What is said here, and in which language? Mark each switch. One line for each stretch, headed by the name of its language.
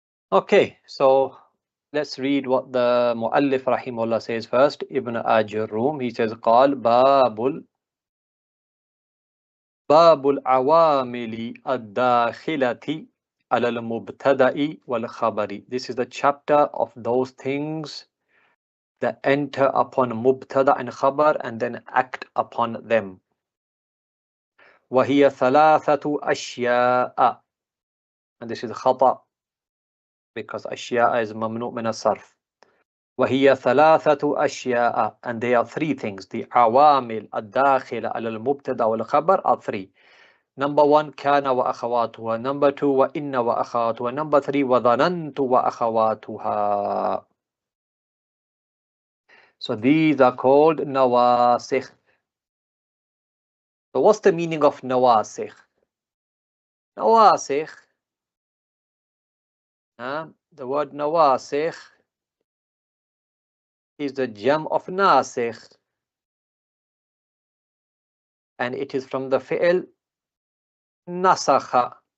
English: Okay, so let's read what the Mu'allif rahimahullah says first.
Arabic: Ibn Ājurrumiyyah,
English: he says,
Arabic: قال باب العوامل الداخلة على المبتدأ والخبر.
English: This is the chapter of those things that enter upon mubtada and khabar and then act upon them.
Arabic: وهي ثلاثة أشياء.
English: And this is khata, because أشياء is
Arabic: ممنوع من الصرف. وهي ثلاثة أشياء,
English: and they are three things.
Arabic: The عوامل الداخلة على المبتدأ والخبر
English: are three. Number one,
Arabic: كان وأخواتها.
English: Number two,
Arabic: وإن وأخواتها.
English: Number three,
Arabic: وظننت وأخواتها.
English: So these are called nawasikh. So what's the meaning of nawasikh? Nawasikh, the word nawasikh is the jam of nasikh, and it is from the fi'l nasakha.